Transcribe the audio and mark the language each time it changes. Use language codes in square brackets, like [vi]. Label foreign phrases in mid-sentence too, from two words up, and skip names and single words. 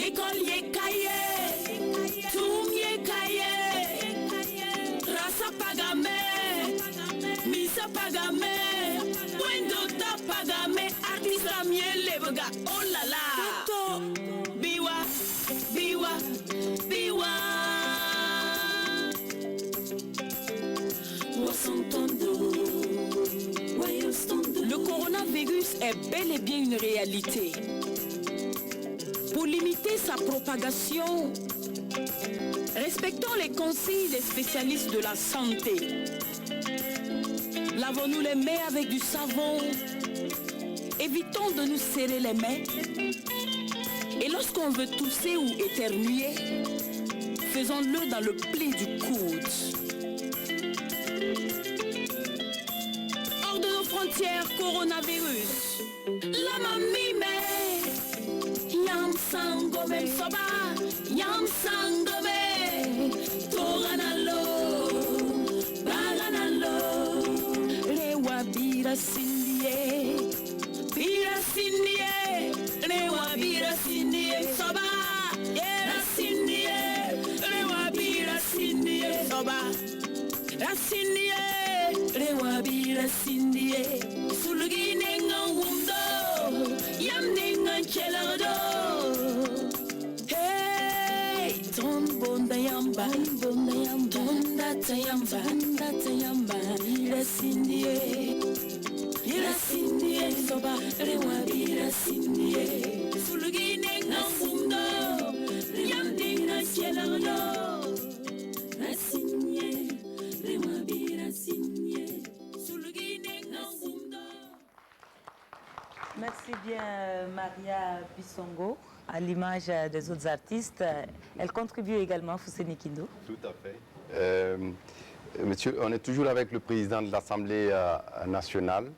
[mos] École yekaye, tum yekaye, rasa pagame, misa pagame, wendo ta pagame, artista miel lebga, oh la la. Toto, biwa, biwa, biwa. [fr] Le coronavirus est bel et bien une réalité. Pour limiter sa propagation, respectons les consignes des spécialistes de la santé. Lavons-nous les mains avec du savon. Évitons de nous serrer les mains. Et lorsqu'on veut tousser ou éternuer, faisons-le dans le pli du coude. Hors de nos frontières, coronavirus. [mos] La mamie me yam sangome soba, yam sangome toranalo, baranalo. Rewa bira sindie, rewa bira sindie soba, era sindie, rewa bira sindie soba, era sindie. Rewa bira sindie, sulgi nenga wumdo, yam nenga chelado. Hey, ton bonda yamba, tonda tayamba, bira sindie, soba. Rewa bira sindie, sulgi nenga wumdo, yam nenga chelado. Rewa bira sindie. [fr] Merci bien Maria Bissongo. À l'image des autres artistes, elle contribue également à Fousseni Kindo. Tout à fait. Monsieur, on est toujours avec le président de l'Assemblée nationale.